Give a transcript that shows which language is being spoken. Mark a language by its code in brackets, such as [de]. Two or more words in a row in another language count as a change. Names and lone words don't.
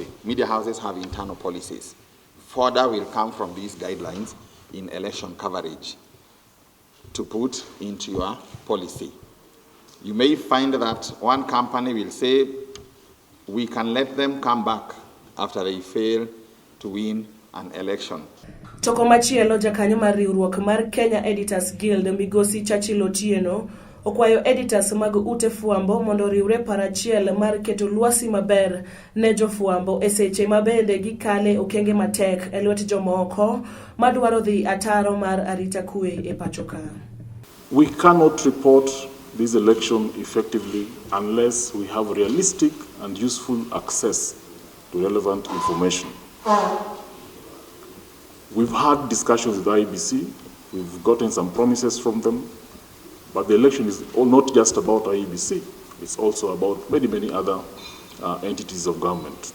[en] Media houses have internal policies. Further will come from these guidelines in election coverage to put into your policy. You may find that one company will say, we can let them come back after they fail to win an election. [luo] Toko machielo jakanyo mar riwruok mar Kenya Editors Guild Migosi Chachil Otieno okwayo editors mag ute fwambo mondo riwre parachiel mar keto lwasi maber ne jofwambo e seche mabende gikale okenge matek e lwet jomoko madwaro dhi ataro mar arita kwe e pacho ka. [en] We cannot report this election effectively unless we have realistic and useful access to relevant information. We've had discussions with IEBC, we've gotten some promises from them, but the election is not just about IEBC, it's also about many, many other entities of government.